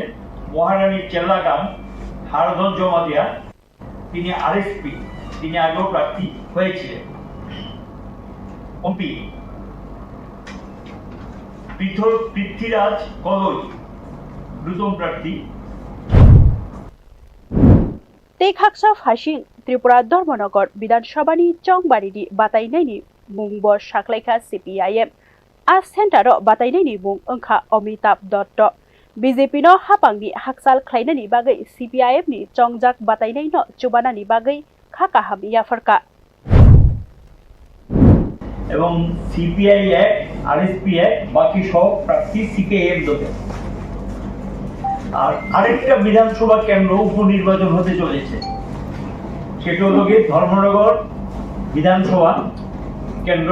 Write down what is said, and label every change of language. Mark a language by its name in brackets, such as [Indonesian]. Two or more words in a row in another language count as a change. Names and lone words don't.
[Bangla] মহারানী চেল্লাগাম হারধন জমাতিয়া তিনি RSP তিনি আগেও প্রার্থী হয়েছিলেন। ওপি পৃথ্বীরাজ কলই নতুন প্রার্থী। [Kok Borok] तेखाक्सा फासिं त्रिपुरा धर्मनगर विधानसभानि चंबारिनि बातायनायनि मुंब साख्लायखा CPIM आ सेन्टार बातायनायनि मुं ओंखा अमिताभ दत्त BJP नो हापांनि हाकसाल ख्लायनायनि बागै CPIM नि चंजाक बातायनायनो चुबानानि बागै खाकाहाम याफरका [Bangla] এবং CPI এক RSP এক বাকি সব প্রার্থী CKM দলে। আর আরেকটা বিধানসভা কেন্দ্র উপনির্বাচন হতে চলেছে, সেটা হলো ধর্মনগর বিধানসভা কেন্দ্র।